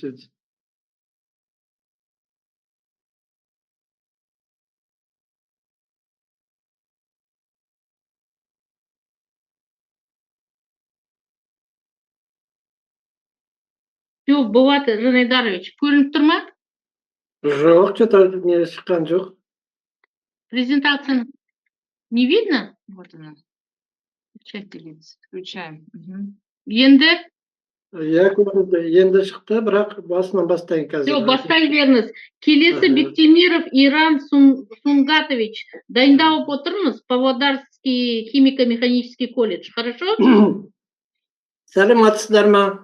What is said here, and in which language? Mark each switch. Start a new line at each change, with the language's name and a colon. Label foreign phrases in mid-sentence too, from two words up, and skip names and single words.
Kazakh: Все, Болат Жанайдарович, көрініп тұр ма? Жоқ, что-то не шыққан жоқ.
Russian: Презентацияны не видно? Вот она. Включаем.
Kazakh: Енді? Я көрінді, енді шықты, бірақ басынан бастайын қазір. Все, бастай беріңіз. Келесі Бектемиров Иран Сунгатович. Дайындалып отырмыз.
Russian: Павлодарский химико-механический колледж. Хорошо?
Kazakh: Сәлеметсіздер ма?